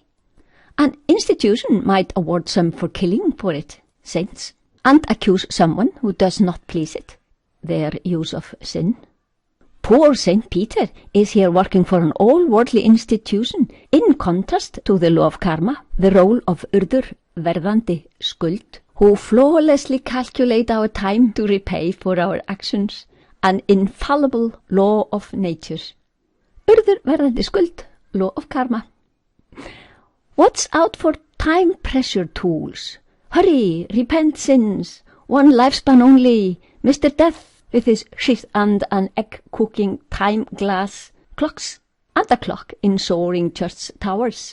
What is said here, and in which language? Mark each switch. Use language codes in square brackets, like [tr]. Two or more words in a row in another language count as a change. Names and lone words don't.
[en] An institution might award some for killing for it, saints, and accuse someone who does not please it, their use of sin. Poor Saint Peter is here working for an all-worldly institution, in contrast to the law of karma, the role of urður, verðandi skuld, who flawlessly calculate our time to repay for our actions, an infallible law of nature. Urður, verðandi skuld, law of karma. Watch out for time pressure tools. Hurry, repent sins, one lifespan only, Mr. Death with his sheath and an egg-cooking time-glass clocks, and a clock in soaring church towers.